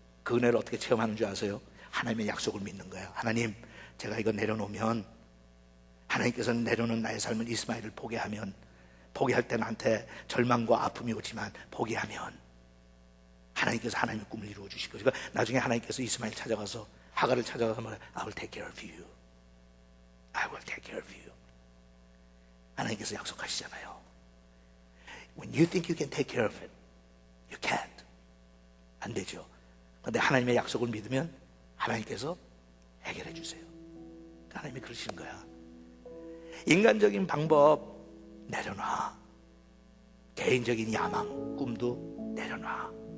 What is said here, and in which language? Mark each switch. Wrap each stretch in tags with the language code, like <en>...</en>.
<ko>그 은혜를 어떻게 체험하는 줄 아세요? 하나님의 약속을 믿는 거예요. 하나님, 제가 이거 내려놓으면, 하나님께서는 내려놓은 나의 삶을 이스마엘을 포기하면, 포기할 때 나한테 절망과 아픔이 오지만 포기하면 하나님께서 하나님의 꿈을 이루어 주실 거예요. 그러니까 나중에 하나님께서 이스마엘 찾아가서, 하갈을 찾아가서 말해요.</ko> <en>I will take care of you. I will take care of you.</en> <ko>하나님께서 약속하시잖아요.</ko> <en>When you think you can take care of it, you can't.</en> <ko>안 되죠. 그런데 하나님의 약속을 믿으면 하나님께서 해결해 주세요. 하나님이 그러시는 거야. 인간적인 방법 내려놔. 개인적인 야망, 꿈도 내려놔.</ko>